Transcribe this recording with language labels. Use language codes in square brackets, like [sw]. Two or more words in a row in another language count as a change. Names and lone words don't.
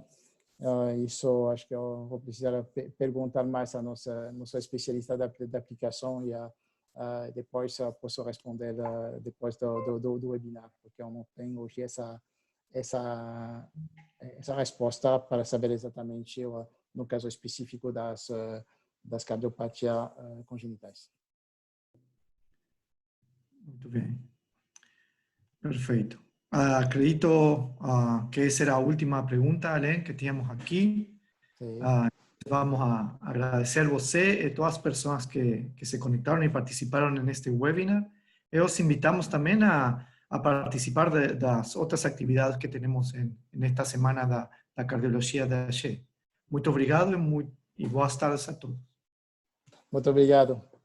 [pt] Isso acho que eu vou precisar perguntar mais a nossa especialista da aplicação e depois posso responder depois do webinar, porque eu não tenho hoje essa resposta para saber exatamente no caso específico das cardiopatias congenitais. Muito bem. Perfeito. [es] Acredito que esa era la última pregunta, Alain, que teníamos aquí. Sí. Vamos a agradecer a você y todas las personas que se conectaron y participaron en este webinar. Y os invitamos también a participar de las otras actividades que tenemos en esta semana de la cardiología de AG. [pt] Muito obrigado [es] y buenas tardes a todos. [pt] Muito obrigado.